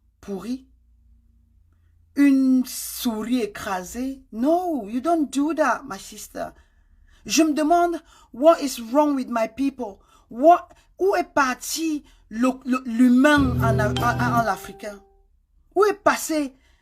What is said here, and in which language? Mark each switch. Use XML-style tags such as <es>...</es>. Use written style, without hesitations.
<fr>pourrie, une souris écrasée.</fr> <en>No, you don't do that, my sister.</en> <fr>Je me demande,</fr> <en>what is wrong with my people?</en> <fr>Où est parti l'humain en africain? Où est passé?</fr>